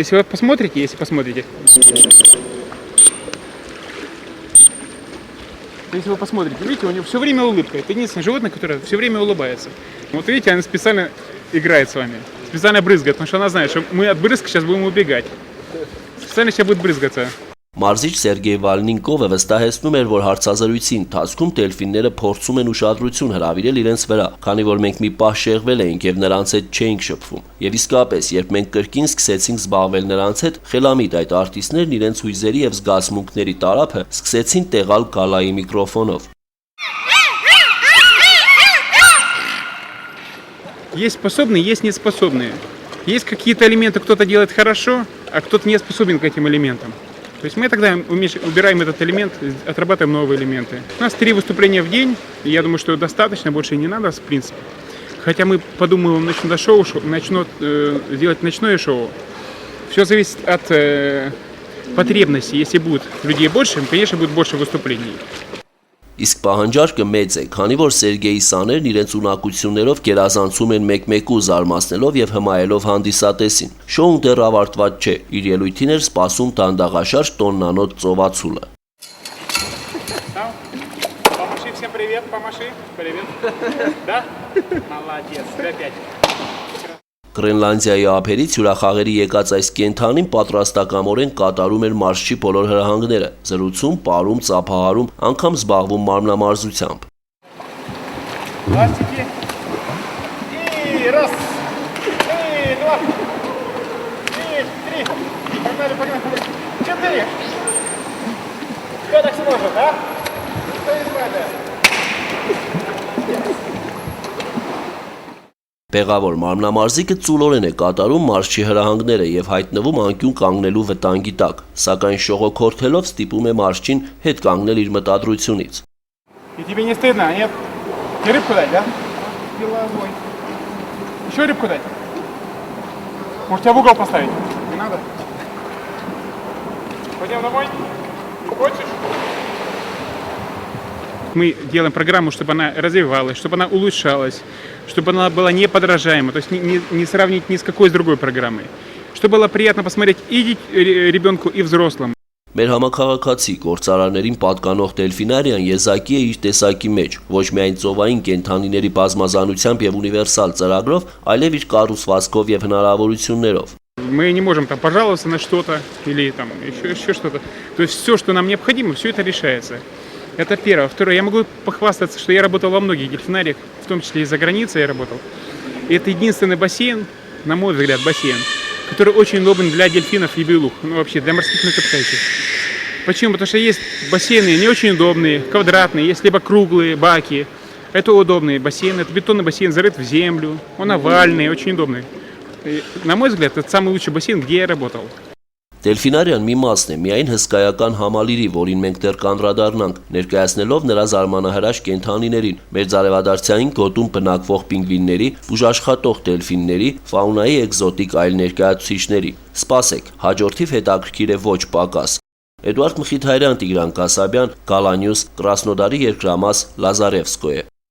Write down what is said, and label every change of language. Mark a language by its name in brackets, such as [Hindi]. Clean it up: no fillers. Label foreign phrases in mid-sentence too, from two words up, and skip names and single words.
[Russian] Если вы посмотрите, Если вы посмотрите, видите, у него все время улыбка. Это единственное животное, которое все время улыбается. Вот видите, она специально играет с вами. Специально брызгает, потому что она знает, что мы от брызг сейчас будем убегать. Специально сейчас будет брызгаться. [Armenian] Մարզիչ Սերգեյ Վալնինկովը վստահեցնում էր, որ հարցազրույցի ընթացքում դելֆինները փորձում են ուշադրություն հրավիրել իրենց վրա, քանի որ մենք մի պահ շեղվել էինք եւ նրանց հետ չէինք շփվում։ Եվ իսկապես, երբ մենք կրկին սկսեցինք զբաղվել նրանց հետ, խելամիտ այդ արտիստներն իրենց հույզերի եւ զգացմունքների տարափը սկսեցին տեղալ գալայի միկրոֆոնով։ [Russian] Есть способные, есть неспособные. Есть какие-то элементы, кто-то делает хорошо, а кто-то не способен к этим элементам. То есть мы тогда убираем этот элемент, отрабатываем новые элементы. У нас 3 выступления в день, и я думаю, что достаточно, больше и не надо, в принципе. Хотя мы подумаем, начнут делать ночное шоу. Все зависит от потребностей. Если будет людей больше, конечно, будет больше выступлений. [Armenian] Իսկ պահանջարկը մեծ է, քանի որ Սերգեյի սաներն իրենց ունակություններով գերազանցում են մեկ-մեկու զարմացնելով եւ հմայելով հանդիսատեսին։ Շոուն դեռ ավարտված չէ, իր ելույթին էր սպասում դանդաղաշարժ տոննանոց ծովացուլը։ [Russian] Помаши всем привет, помаши. Привет. Да? Молодец, опять. [Armenian] Գրենլանդիայի ափերից հյուրախաղերի եկած այս կենդանին պատրաստակամորեն կատարում էր մարզչի բոլոր հրահանգները, զրուցում, պարում, ծափահարում, անգամ զբաղվում մարմնամարզությամբ։ [Russian] Ластики. И раз. И два. И 3. Погнали, погнали. 4. Кто так сможет, а? Кто из вас? [Armenian] Պեղավոր մարմնամարզիկը ծուլորեն է կատարում մարզչի հրահանգները եւ հայտնվում անկյուն կանգնելու վտանգի տակ, սակայն շողոքորթելով ստիպում է մարզչին հետ կանգնել իր մտադրությունից։ [Russian] И тебе не стыдно, нет? Тебе рыбку дать, да? Деловой. Еще рыбку дать? Может, тебя в угол поставить? Не надо. Пойдем домой? Хочешь? Мы делаем программу, чтобы она развивалась, чтобы она улучшалась, чтобы она была неподражаема, то есть не сравнить ни с какой с другой программой. Чтобы было приятно посмотреть и ребенку, и взрослым. [Armenian] Մեր համակարգացի գործարարներին պատկանող դելֆինարիան եզակի է իր տեսակի մեջ, ոչ միայն ծովային կենդանիների բազմազանությամբ եւ ունիվերսալ ծրագրով, այլև իր կառուցվածքով եւ հնարավորություններով։ [Russian] Мы не можем там пожаловаться на что-то или там еще что-то. То есть все, что нам необходимо, все это решается. Это первое. Второе, я могу похвастаться, что я работал во многих дельфинариях, в том числе и за границей я работал. И это единственный бассейн, на мой взгляд, бассейн, который очень удобен для дельфинов и белух, ну вообще для морских млекопитающих. Почему? Потому что есть бассейны не очень удобные, квадратные, есть либо круглые баки. Это удобный бассейн, это бетонный бассейн, зарыт в землю, он овальный, очень удобный. И, на мой взгляд, это самый лучший бассейн, где я работал. [Armenian] Դելֆինարիան մի մասն է միայն հսկայական համալիրի, որին մենք դեռ կանդրադառնանք, ներկայացնելով նրա զարմանահրաշ կենդանիներին, մեր ձարևադարձային գոտում բնակվող պինգվինների, բուժաշխատող դելֆինների, ֆաունայի էկզոտիկ այլ ներկայացուցիչների։ Սպասեք, հաջորդիվ հետաքրքիր է ոչ պակաս։ Էդուարդ Մխիթարյան, Տիգրան Կասաբյան, Գալանյուս, Կրասնոդարի երկրամաս, Լազարևսկոյե։